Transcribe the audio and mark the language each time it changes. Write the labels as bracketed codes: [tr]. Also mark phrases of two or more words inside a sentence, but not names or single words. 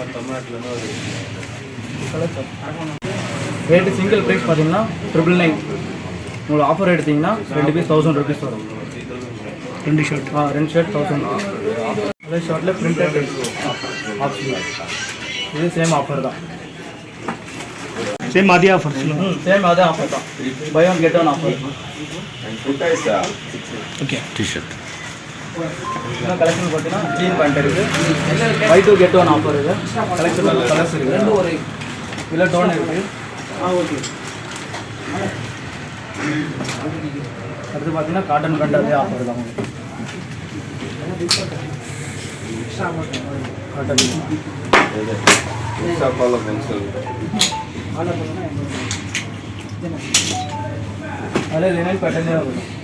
[en] rate single price [ta] பார்த்தீங்கன்னா 999. உங்களுக்கு ஆஃபர் எடுத்திங்கன்னா 2 பீஸ் 1000 rupees வரும். 2 ஷர்ட் 2 ஷர்ட் 1000 rupees. அதே ஷர்ட்டில் [en] printed option. [ta] இது [en] same offer [ta] தான். [te] సేమ్ అదే ఆఫర్ సేమ్ అదే ఆఫర్ தான். [en] buy one get one offer. [te] ఓకే T-shirt. [ta] கலெக்ஷன் பார்த்தீங்கன்னா [en] jean pant [ta] இருக்குது. [en] buy two get one offer [ta] இது. [en] collection colors [ta] இருக்குது. இல்லை டோன் இருக்குது. ஓகே. அடுத்து பார்த்தீங்கன்னா [en] cotton pant [ta] அதே ஆஃபர் தான். காட்டன் அதில் [en] linen pattern [ta] வரும்.